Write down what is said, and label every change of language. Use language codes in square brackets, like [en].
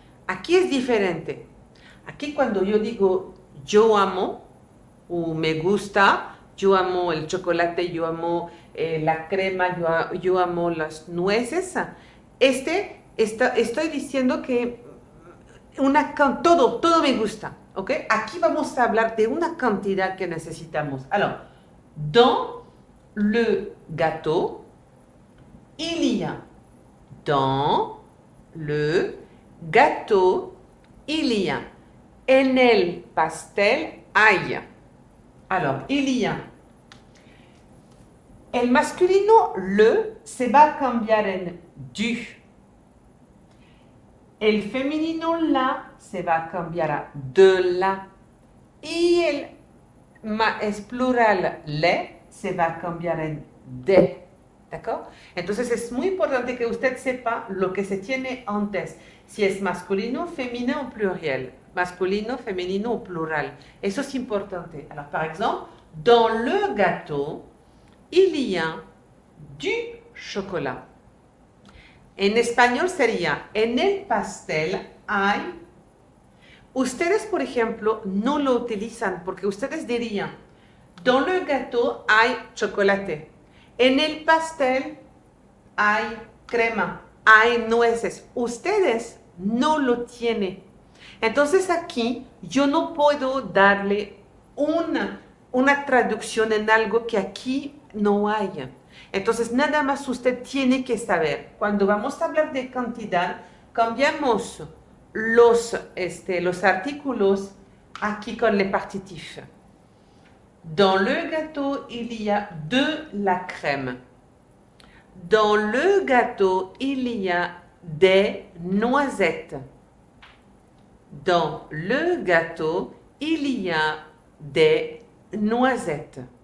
[es] Aquí es diferente. Aquí cuando yo digo yo amo o me gusta, yo amo el chocolate, yo amo la crema, yo amo las nueces. Estoy diciendo que todo me gusta, ¿ok? Aquí vamos a hablar de una cantidad que necesitamos. [fr] Alors, dans le gâteau, il y a. Dans le gâteau, il y a. [es] En el pastel hay. [fr] Alors, il y a. [es] El masculino, le, se va a cambiar en du. El femenino, la, se va a cambiar a de la. Y es plural, le, se va a cambiar en de. ¿D'accord? Entonces es muy importante que usted sepa lo que se tiene antes. Si es masculino, femenino o pluriel. Masculino, femenino o plural. Eso es importante. [fr] Alors, par exemple, dans le gâteau, il y a du chocolat. [es] En español sería, en el pastel hay. Ustedes, por ejemplo, no lo utilizan porque ustedes dirían, [fr] dans le gâteau [es] hay chocolate. En el pastel hay crema, hay nueces. Ustedes no lo tienen. Entonces aquí yo no puedo darle una traducción en algo que aquí no haya. Entonces, nada más usted tiene que saber, cuando vamos a hablar de cantidad, cambiamos los artículos aquí con le partitif. [fr] Dans le gâteau, il y a de la crème. Dans le gâteau, il y a des noisettes. Dans le gâteau, il y a des noisettes.